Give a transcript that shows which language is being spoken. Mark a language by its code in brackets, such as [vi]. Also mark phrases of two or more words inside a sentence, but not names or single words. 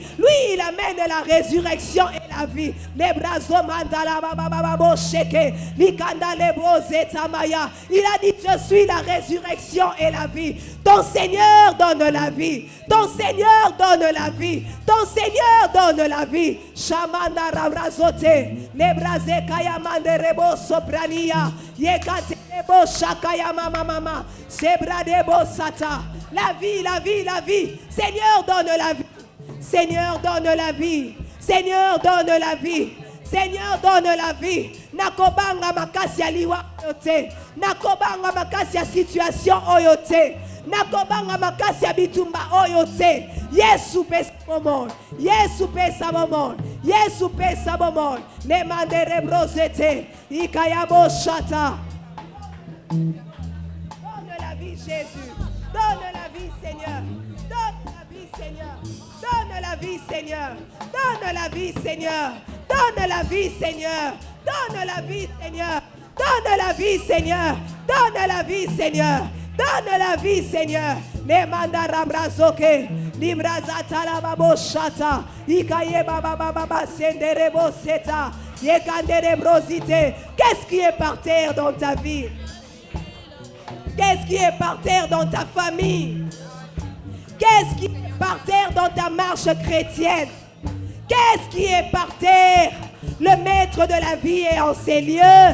[fr] Lui, il amène la résurrection et la vie. Il a dit, je suis la résurrection et la vie. Ton Seigneur donne la vie. Ton Seigneur donne la vie. Ton Seigneur donne la vie. Shamanda rabrazote. Lebraze kayamande rebo soprania. Yekate rebo shakaya mama. Sebradebo sata. La vie, la vie, la vie. Seigneur donne la vie. Seigneur donne la vie. Seigneur donne la vie. Seigneur donne la vie. [ln] Nakobanga makasi ya liwa oyote. Nakobanga makasi ya situation oyote. Nakobanga makasi ya bitumba oyote. Yesu pesa momon. Yesu pesa momon. Yesu pesa momon. Le mandere brosete. Ikayabo shata. [fr] Donne la vie, Jésus. Donne la vie, Seigneur. Donne la vie, Seigneur. Donne la vie, Seigneur. Donne la vie, Seigneur. Donne la vie, Seigneur. Donne la vie, Seigneur. Donne la vie, Seigneur. Donne la vie, Seigneur. Donne la vie, Seigneur. Les mandarambrazoke. Librazata la babo shata. Ikaye baba baba senderebo seta. Yekanderebrosite. Qu'est-ce qui est par terre dans ta vie? Qu'est-ce qui est par terre dans ta famille? Qu'est-ce qui est par terre dans ta marche chrétienne? Qu'est-ce qui est par terre? Le maître de la vie est en ces lieux.